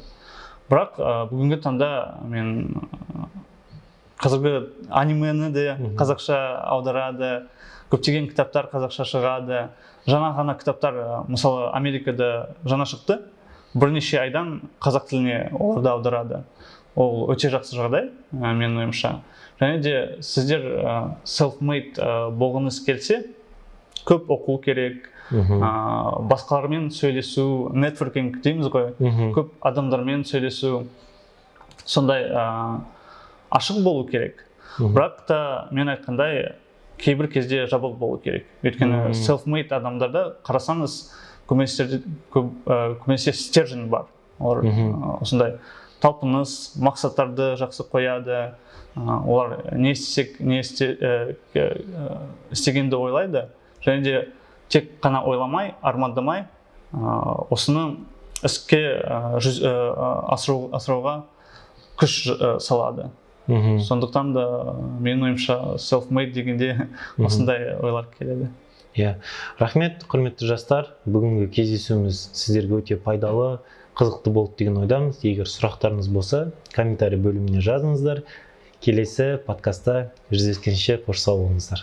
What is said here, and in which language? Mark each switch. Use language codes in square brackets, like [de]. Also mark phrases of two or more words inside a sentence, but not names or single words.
[kk] Бірақ бүгінгі таңда мен қазіргі анимені де қазақша аударады, көптеген кітаптар қазақша шығады. Жаңа ғана кітаптар, мысалы Америкада жаңа шықты, бірнеше айдан қазақ тіліне оларды аударады. Ол өте жақсы жағдай, менің ойымша. Және де сіздер self-made болғыңыз келсе, көп оқу керек, басқалармен сөйлесу, нетворкинг дейміз ғой, көп адамдармен сөйлесу, сондай ашық болу керек. Бірақ та мен айтқандай кейбір кезде жабық болу керек. Өйткені self-made адамдарда қарасаңыз көбінесе стержень бар. Осындай талпыныс, мақсаттарды жақсы қояды. Олар не істегенді ойлайды. Және де тек қана ойламай, армандамай, осыны іске асыруға күш салады. Сондықтан да менің ойымша self-made дегенде осындай ойлар келеді. Иә, рахмет, құрметті жастар. Бүгінгі кездесуіміз сіздерге өте пайдалы, қызықты болды деген ойдамыз. Егер сұрақтарыңыз болса, комментарий бөліміне жазыңыздар. Келесі подкастта жүздескенше қош сау болыңыздар.